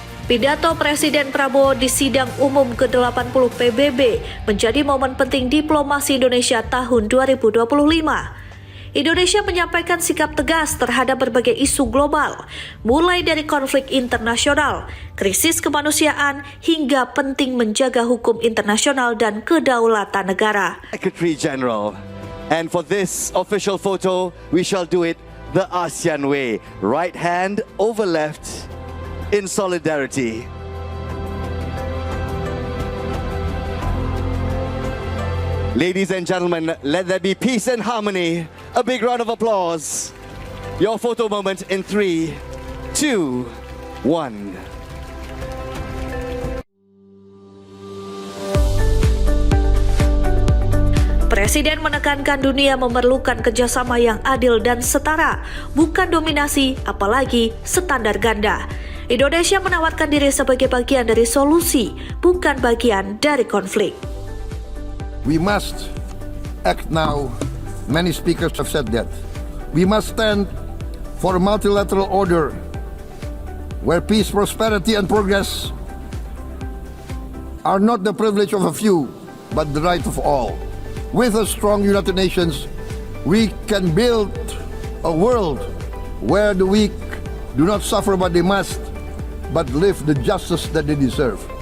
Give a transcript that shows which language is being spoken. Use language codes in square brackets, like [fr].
[id] Pidato Presiden Prabowo di sidang umum ke-80 PBB menjadi momen penting diplomasi Indonesia tahun 2025. Indonesia menyampaikan sikap tegas terhadap berbagai isu global, mulai dari konflik internasional, krisis kemanusiaan, hingga penting menjaga hukum internasional dan kedaulatan negara. [en] Secretary General, and for this official photo, we shall do it the ASEAN way, right hand over left in solidarity. Ladies and gentlemen, let there be peace and harmony. A big round of applause. Your photo moment in 3, 2, 1. [id] Presiden menekankan dunia memerlukan kerjasama yang adil dan setara, bukan dominasi, apalagi standar ganda. Indonesia menawarkan diri sebagai bagian dari solusi, bukan bagian dari konflik. [en] We must act now. Many speakers have said that. We must stand for a multilateral order where peace, prosperity, and progress are not the privilege of a few, but the right of all. With a strong United Nations, we can build a world where the weak do not suffer what they must, but live the justice that they deserve.